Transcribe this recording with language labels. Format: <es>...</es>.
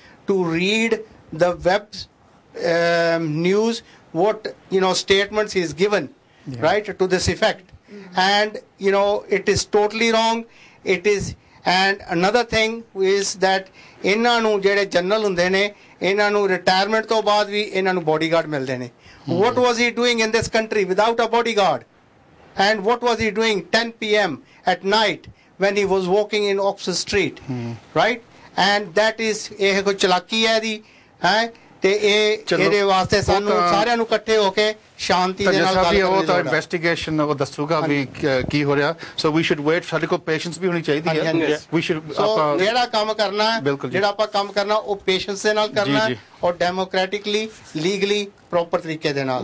<en>to read the web news, what statements he is given, right, to this effect, and it is totally wrong. It is, and another thing is that</en> <pa>ਇਹਨਾਂ ਨੂੰ ਜਿਹੜੇ general ਹੁੰਦੇ ਨੇ, ਇਹਨਾਂ ਨੂੰ retirement ਤੋਂ ਬਾਅਦ ਵੀ ਇਹਨਾਂ ਨੂੰ ਬੋਡੀਗਾਰਡ ਮਿਲਦੇ ਨੇ।</pa> <en>what was he doing in this country without a bodyguard? And what was he doing 10 p.m. at night when he was walking in Oxford Street, right? And that is</en> <pa>ਇਹ ਕੋਈ ਚਲਾਕੀ ਹੈ ਦੀ ਹੈ, ਤੇ ਇਹਦੇ ਵਾਸਤੇ ਸਾਨੂੰ ਸਾਰਿਆਂ ਨੂੰ ਇਕੱਠੇ ਹੋ ਕੇ ਸ਼ਾਂਤੀ ਦੇ ਨਾਲ ਗੱਲ ਕਰਨੀ ਚਾਹੀਦੀ ਹੈ। ਇਨਵੈਸਟੀਗੇਸ਼ਨ ਉਹ ਦੱਸੂਗਾ ਵੀ ਕੀ ਹੋ ਰਿਹਾ।</pa> <en>so we should wait,</en> <pa>ਸਾਡੇ ਕੋਲ ਪੇਸ਼ੈਂਸ ਵੀ ਹੋਣੀ ਚਾਹੀਦੀ ਹੈ।</pa> <en>we should ਆਪਾਂ</en> <pa>ਜਿਹੜਾ ਕੰਮ ਕਰਨਾ ਹੈ, ਜਿਹੜਾ ਆਪਾਂ ਕੰਮ ਕਰਨਾ ਉਹ ਪੇਸ਼ੈਂਸ ਦੇ ਨਾਲ ਕਰਨਾ ਹੈ, ਔਰ ਡੈਮੋਕ੍ਰੈਟਿਕਲੀ ਲੀਗਲੀ ਪ੍ਰੋਪਰ ਤਰੀਕੇ ਦੇ ਨਾਲ।</pa>